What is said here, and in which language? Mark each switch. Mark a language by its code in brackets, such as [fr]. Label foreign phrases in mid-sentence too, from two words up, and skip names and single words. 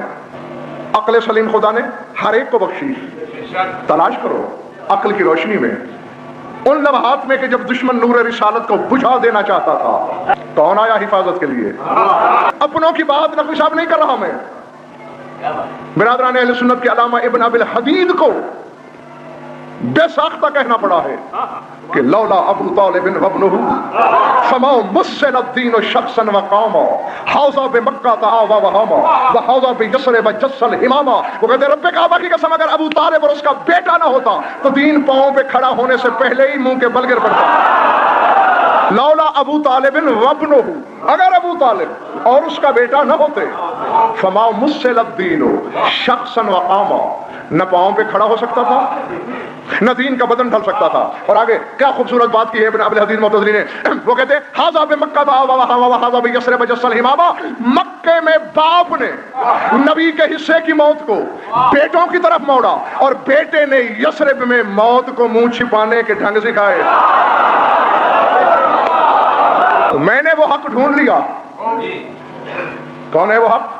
[ur] عقل سلیم خدا نے ہر ایک کو بخشی، تلاش کرو عقل کی روشنی میں ان لمحات میں کہ جب دشمن نور رسالت کو بجھا دینا چاہتا تھا. کون آیا حفاظت کے لیے؟ اپنوں کی بات نقوی صاحب نہیں کر رہا میں، برادران اہل سنت کے علامہ ابن ابی الحدید کو بے ساختہ کہنا پڑا ہے کہ [ar] لولا أبو طالب وابنه فما مثل الدين شخصا وقاما هذا بمكة آوى وحامى وهذا بيثرب جس الحماما. [ur] وہ کہتے رب کعبہ کی قسم، اگر ابو طالب اور اس کا بیٹا نہ ہوتا تو دین پاؤں پہ کھڑا ہونے سے پہلے ہی منہ کے بل گر پڑتا. [ar] لولا أبو طالب وابنه, [ur] اگر ابو طالب اور اس کا بیٹا نہ ہوتے, [ar] فما مثل الدين شخصا وقاما, [ur] نہ پاؤں پہ کھڑا ہو سکتا تھا نہ دین کا بدن ڈھل سکتا تھا. اور آگے کیا خوبصورت بات کی ہے ابن ابی الحدید معتزلی نے، وہ کہتے ہیں [ar] هذا بمكة هذا بيثرب جس الحماما. [ur] مکے میں باپ نے نبی کے حصے کی موت کو بیٹوں کی طرف موڑا اور بیٹے نے یثرب میں موت کو منہ چھپانے کے ڈھنگ سکھائے. تو میں نے وہ حق ڈھونڈ لیا. کون ہے وہ حق?